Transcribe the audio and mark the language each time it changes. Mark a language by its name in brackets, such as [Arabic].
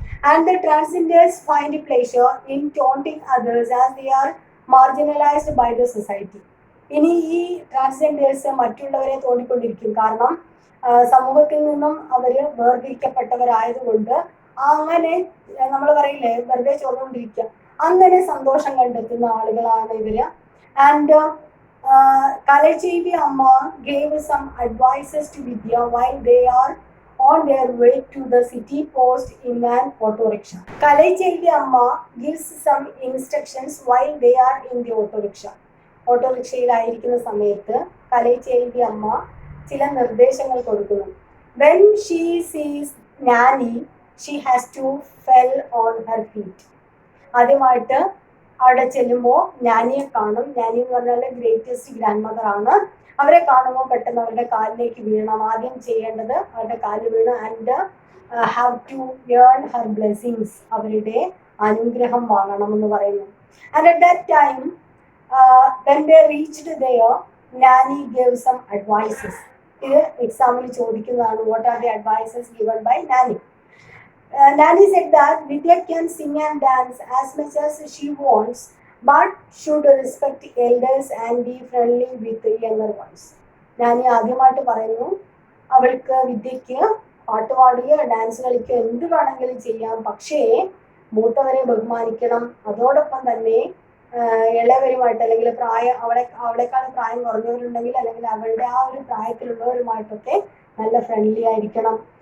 [English] And the transgenders find pleasure in taunting others as they are marginalised by the society. [Malayalam] ഇനി ഈ transgenders മറ്റുള്ളവരെ തോന്നിക്കൊണ്ടിരിക്കും. കാരണം സമൂഹത്തിൽ നിന്നും അവർ വേർതിരിക്കപ്പെട്ടവരായതുകൊണ്ട് അങ്ങനെ നമ്മൾ പറയില്ലേ, വെറുതെ ചോർന്നുകൊണ്ടിരിക്കുക, അങ്ങനെ സന്തോഷം കണ്ടെത്തുന്ന ആളുകളാണ് ഇവര്. [English] And Kalaichelvi Amma gave some advices to Vidya while they are on their way to the city post in an auto rickshaw. Kalaichelvi Amma gives some instructions while they are in the auto rickshaw. [Malayalam] ഓട്ടോറിക്ഷയിലായിരിക്കുന്ന സമയത്ത് കലൈചെൽവി അമ്മ ചില നിർദ്ദേശങ്ങൾ കൊടുക്കുന്നു. [English] When she sees Nanny, she has to fell on her feet. [Malayalam] ആദ്യമായിട്ട് അവിടെ ചെല്ലുമ്പോൾ നാനിയെ കാണും. നാനി എന്ന് പറഞ്ഞാൽ ഗ്രേറ്റസ്റ്റ് ഗ്രാൻഡ് മദർ ആണ്. അവരെ കാണുമ്പോൾ പെട്ടെന്ന് അവരുടെ കാലിലേക്ക് വീഴണം. ആദ്യം ചെയ്യേണ്ടത് അവരുടെ കാലിൽ വീണ് [English] and have to earn her blessings, [Malayalam] അവരുടെ അനുഗ്രഹം വാങ്ങണമെന്ന് പറയുന്നു. [English] And at that time when they reached there, Nanny gave some advices. [Malayalam] ഇത് എക്സാമിൽ ചോദിക്കുന്നതാണ്. [English] What are the advices given by Nanny? Nanny said that Vidya can sing and dance as much as she wants, but should respect elders and be friendly with the younger ones. [Malayalam] Nanny ആദ്യമായിട്ട് പറയുന്നു, അവൾക്ക് വിദ്യയ്ക്ക് പാട്ട് പാടുക, dance കളിക്കുക, എന്ത് വേണമെങ്കിലും ചെയ്യാം, പക്ഷേ മൂത്തവരെ ബഹുമാനിക്കണം. അതോടൊപ്പം തന്നെ ഇളയവരുമായിട്ട് അല്ലെങ്കിൽ അവളെക്കാൾ പ്രായം കുറഞ്ഞവരുണ്ടെങ്കിൽ അല്ലെങ്കിൽ അവളുടെ ആ ഒരു പ്രായത്തിലുള്ളവരുമായിട്ടൊക്കെ നല്ല ഫ്രണ്ട്ലി ആയിരിക്കണം.